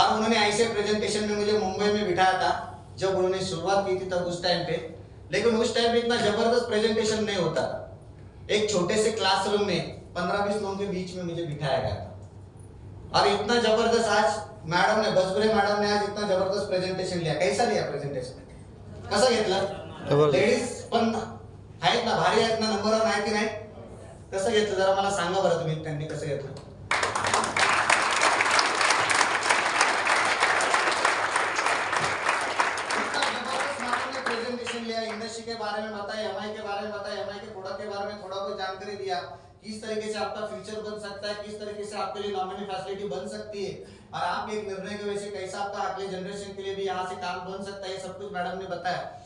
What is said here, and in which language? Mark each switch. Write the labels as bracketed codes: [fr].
[hi] और उन्होंने ऐसे प्रेजेंटेशन में मुझे मुंबई में बिठाया था जब उन्होंने शुरुआत की थी तब उस टाइम पे। लेकिन उस टाइम पे इतना जबरदस्त प्रेजेंटेशन नहीं होता था। एक छोटे से क्लासरूम में 15-20 लोगों के बीच में मुझे बिठाया गया था और इतना जबरदस्त आज मैडम ने, बसबुरे मैडम ने आज इतना जबरदस्त प्रेजेंटेशन लिया। कैसा लिया प्रेजेंटेशन? [mr] कसं घेतलं? लेडीज पण आहेत ना, भारी आहेत ना, नंबर वन आहे की नाही? कसं घेतलं जरा मला सांगा बरं तुम्ही, त्यांनी कसं घेतलं? [hi] प्रेजेंटेशन लिया, इंडस्ट्री के बारे में बताया, एमआई के बारे में बताया, एमआई के प्रोडक्ट के बारे में थोड़ा बहुत जानकारी दिया किस तरीके से आपका फ्यूचर बन सकता है, किस तरीके से आपके लिए नॉमिनी फैसिलिटी बन सकती है और आप एक निर्णय की वजह से कैसा आपका अगले जनरेशन के लिए भी यहाँ से काम बन सकता है, ये सब कुछ मैडम ने बताया।